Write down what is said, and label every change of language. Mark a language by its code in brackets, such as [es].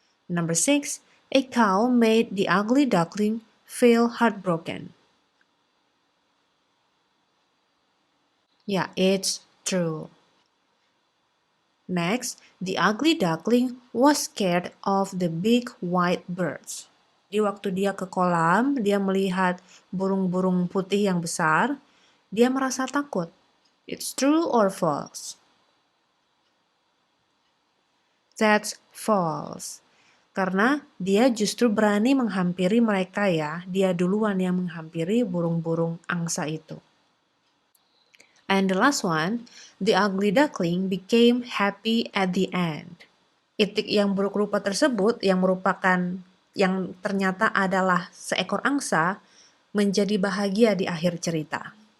[en] Number 6, a cow made the ugly duckling feel heartbroken. Yeah, it's true. Next, the ugly duckling was scared of the big white birds. [id] Di waktu dia ke kolam, dia melihat burung-burung putih yang besar, dia merasa takut. [en] It's true or false? That's false. [id] Karena dia justru berani menghampiri mereka ya. Dia duluan yang menghampiri burung-burung angsa itu. [en] And the last one, the ugly duckling became happy at the end. [id] Itik yang buruk rupa tersebut yang ternyata adalah seekor angsa menjadi bahagia di akhir cerita.